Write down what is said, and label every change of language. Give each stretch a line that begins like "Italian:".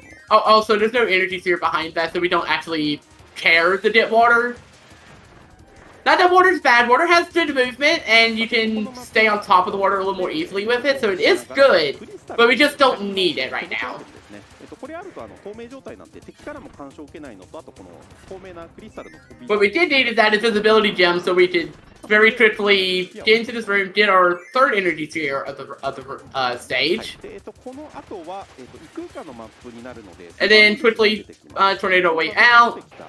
English: Oh, also, there's no energy sphere behind that, so we don't actually care to dip water. Not that water's bad, water has good movement, and you can stay on top of the water a little more easily with it, so it is good, but we just don't need it right now.
Japanese: これあると透明状態なんで敵からも干渉を受けないのと、あとこの透明なクリスタルの飛び。
English: What we did need is that invisibility gem, so we could very quickly get into this room, get our third energy sphere of the stage,
Japanese: この後は異空間のマップになるので、
English: and then quickly tornado way out,